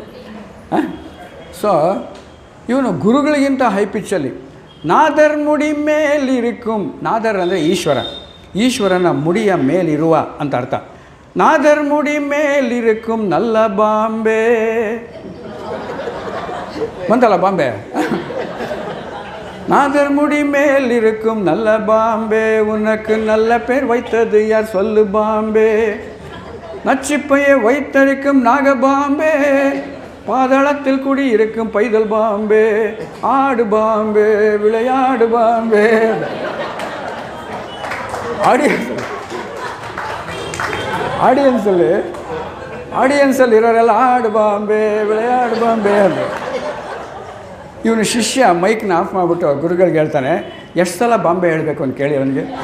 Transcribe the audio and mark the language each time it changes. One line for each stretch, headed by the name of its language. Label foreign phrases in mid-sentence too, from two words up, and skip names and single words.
Kannada: ಸೊ ಇವನು ಗುರುಗಳಿಗಿಂತ ಹೈ ಪಿಚ್ಚಲ್ಲಿ
Tamil: நாதர் முடி மேலிருக்கும்,
Kannada: ನಾದರ್ ಅಂದರೆ ಈಶ್ವರನ ಮುಡಿಯ ಮೇಲಿರುವ ಅಂತ ಅರ್ಥ.
Tamil: நாதர் முடி மேலிருக்கும் நல்ல பாம்பே
Kannada: ಬಂತಲ್ಲ ಬಾಂಬೆ.
Tamil: நாதர் முடி மேல் இருக்கும் நல்ல பாம்பே, உனக்கு நல்ல பேர் வைத்தது யார் சொல்லு பாம்பே, நச்சிப்பையை வைத்தரிக்கும் நாகபாம்பே, பாதாளத்தில் குடி இருக்கும் பைதல் பாம்பே, ஆடு பாம்பே விளையாடு பாம்பே.
Kannada: ಆಡಿಯನ್ಸಲ್ಲಿ ಇರೋರೆಲ್ಲ
Tamil: ஆடு பாம்பே விளையாடு பாம்பே
Kannada: ಅಂತ. ಇವನು ಶಿಷ್ಯ ಮೈಕ್ನ ಆಫ್ ಮಾಡಿಬಿಟ್ಟು ಗುರುಗಳಿಗೆ ಹೇಳ್ತಾನೆ, ಎಷ್ಟು ಸಲ ಬಾಂಬೆ ಹೇಳಬೇಕು ಅಂತ ಕೇಳಿ ಅವನಿಗೆ.